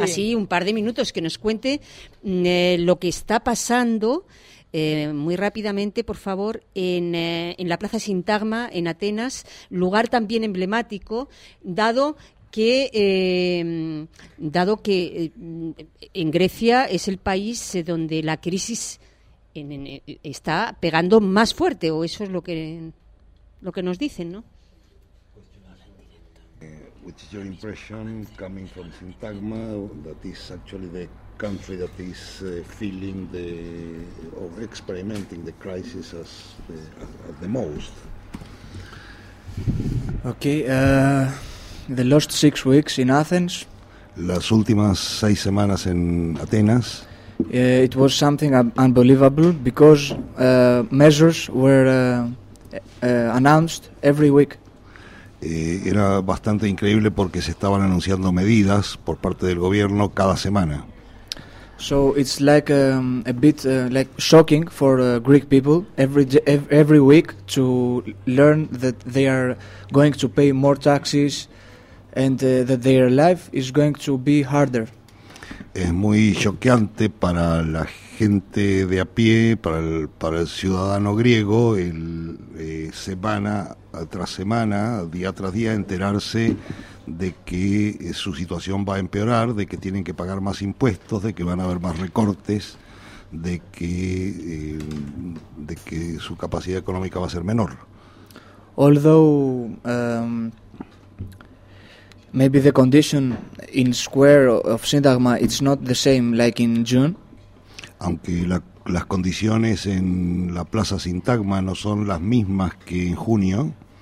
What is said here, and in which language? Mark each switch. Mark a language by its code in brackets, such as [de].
[es] Así, un par de minutos, que nos cuente lo que está pasando, muy rápidamente, por favor, en la Plaza Sintagma, en Atenas, lugar también emblemático, dado que en Grecia es el país donde la crisis está pegando más fuerte, o eso es lo que nos dicen, ¿no? [en] What is your impression coming from Syntagma, that is actually the country that is feeling the or experimenting the crisis as the most? Okay, the last 6 weeks in Athens. [es] Las últimas 6 semanas en Atenas. [en] It was something unbelievable because measures were announced every week. [es] Era bastante increíble porque se estaban anunciando medidas por parte del gobierno cada semana. [en] So it's like a bit like shocking for Greek people every week to learn that they are going to pay more taxes and that their life is going to be harder. [es] Es muy choqueante para la gente de a pie, para el ciudadano griego, semana tras semana, día tras día, enterarse de que su situación va a empeorar, de que tienen que pagar más impuestos, de que van a haber más recortes, de que su capacidad económica va a ser menor. [en] Although maybe the condition in square of Syntagma it's not the same like in June. [es] Aunque las condiciones en la Plaza Syntagma no son las mismas que en junio.